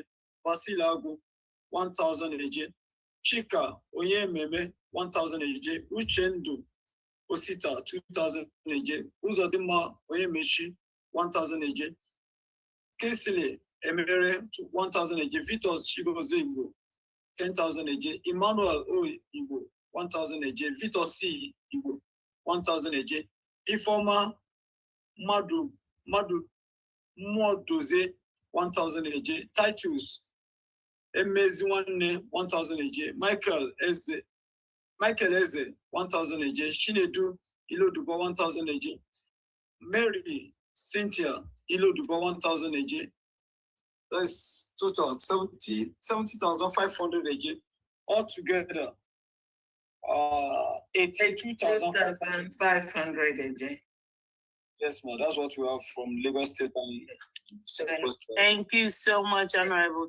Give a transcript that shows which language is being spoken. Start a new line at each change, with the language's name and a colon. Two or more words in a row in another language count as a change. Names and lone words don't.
English: Basilago 1,000 AJ, Chika Oyememe 1,000 AJ, Uchendu Osita 2,000 AJ, Uzodima Oyemeshi 1,000 AJ, Kesile Emere 1,000 AJ, Vitos Shigoze Igbo 10,000 AJ, Emmanuel O Igbo 1,000 AJ, Vitos C Igbo 1,000 AJ, Ifoma Madu Mwadoze 1,000 AJ, Titus Emeziwane 1,000 AJ, Michael Eze 1,000 AJ, Shinedu Ilodubo 1,000 AJ, Mary Cynthia Ilodubo 1,000 AJ. That's total 70,500 AJ. Altogether, 82,500 AJ. Yes, ma'am. That's what we have from Lagos State. Thank you so much, Honorable.